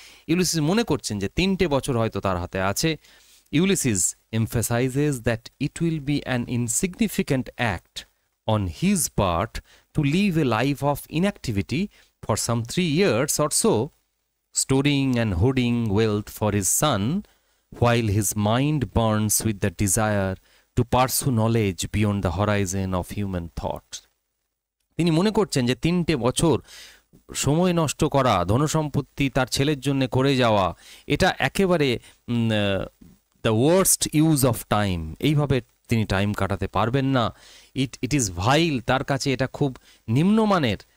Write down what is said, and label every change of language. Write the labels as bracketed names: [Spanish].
[Bangla] Ulysses মনে করছেন যে 3টে বছর হয়তো তার হাতে আছে। [English] Ulysses emphasizes that it will be an insignificant act on his part to live a life of inactivity for some 3 years or so, storing and hoarding wealth for his son, while his mind burns with the desire to pursue knowledge beyond the horizon of human thought. [Bangla] তিনি মনে করছেন যে 3টে বছর সময় নষ্ট করা, ধনসম্পত্তি তার ছেলের জন্য করে যাওয়া, এটা একেবারে [English] The worst use of time. [Bangla] এইভাবে তিনি টাইম কাটাতে পারবেন না। [English] it is vile, [Bangla] তার কাছে এটা খুব নিম্নমানের।